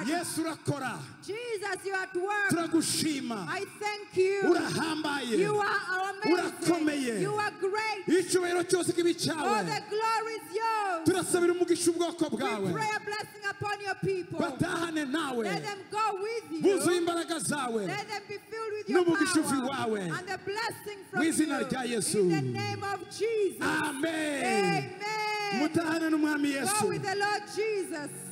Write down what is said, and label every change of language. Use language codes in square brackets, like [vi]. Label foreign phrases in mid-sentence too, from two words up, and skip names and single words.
[rw] Yesu urakora. [en] Jesus, you are at work. [rw] Turagushima. [en] I thank you. [rw] Urahambaye. [en] You are amazing. [rw] Urakomeye. [en] You are great. [rw] Icyubahiro cyose kibi [en] All [rw] cyawe. [en] the glory is yours. [rw] Turasabira umugisha ubwoko [en] We [rw] bwawe. [en] pray a blessing upon your people. [rw] Batahane nawe. [en] Let them go with you. [rw] Buzuye imbaraga zawe. [en] Let them be filled with your [rw] N'umugisha [en] power [rw] wawe. [en] and the blessing from [rw] Mu [en] you. [rw] izina rya Yesu. [en] In the name of Jesus. [rw] Amen. [en] Amen. [rw] Mutahane n'umwami [en] Go [rw] Yesu. [en] with the Lord Jesus.